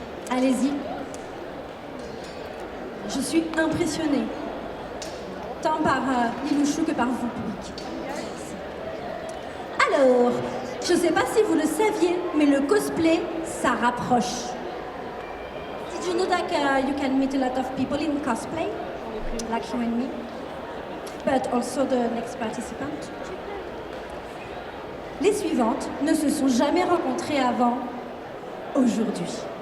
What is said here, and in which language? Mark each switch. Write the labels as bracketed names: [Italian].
[French] Allez-y. Je suis impressionnée, tant par Lilouchou que par vous, public. Alors, je ne sais pas si vous le saviez, mais le cosplay, ça rapproche. [English] Did you know that you can meet a lot of people in cosplay, like you and me, but also the next participant? [French] Les suivantes ne se sont jamais rencontrées avant aujourd'hui.